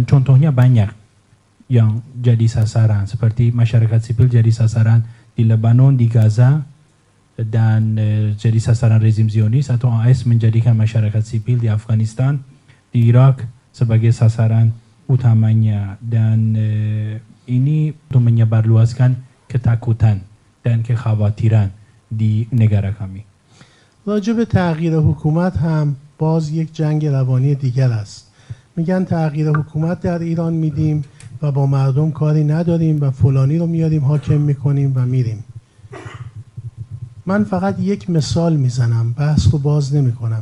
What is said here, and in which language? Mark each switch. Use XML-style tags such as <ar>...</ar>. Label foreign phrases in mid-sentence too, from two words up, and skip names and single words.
<id>contohnya banyak yang jadi sasaran, seperti masyarakat sipil jadi sasaran di Lebanon, di Gaza, dan jadi sasaran rezim Zionis, atau AS menjadikan masyarakat sipil di Afghanistan, di Irak sebagai sasaran utamanya, dan ini untuk menyebarluaskan ketakutan dan kekhawatiran di negara kami.</id> <fa>راجع به تغییر حکومت هم باز یک جنگ روانی دیگر است. میگن تغییر حکومت در ایران میدیم و با مردم کاری نداریم و فلانی رو میاریم حاکم میکنیم و میریم. من فقط یک مثال میزنم، بحث رو باز نمیکنم.</fa>